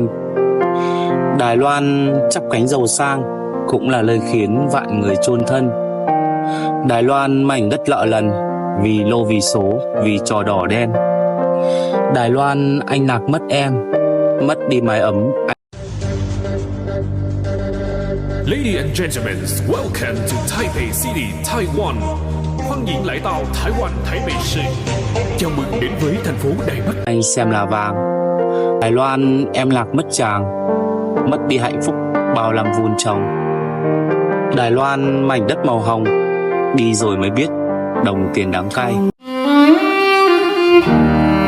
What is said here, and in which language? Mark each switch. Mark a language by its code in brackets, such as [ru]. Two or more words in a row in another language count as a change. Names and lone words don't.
[vi] Đài Loan chắp cánh giàu sang, cũng là lời khiến vạn người chôn thân. Đài Loan mảnh đất lợ lần, vì lô vì số, vì trò đỏ đen. Đài Loan anh lạc mất em, mất đi mái ấm. [en] Ladies and gentlemen, welcome to Taipei City, Taiwan. [zh] 欢迎来到台湾台北市， [vi] chào mừng đến với thành phố Đài Bắc. Anh xem là vàng. Đài Loan em lạc mất chàng, mất đi hạnh phúc bao năm vun trồng. Đài Loan mảnh đất màu hồng, đi rồi mới biết đồng tiền đắng cay.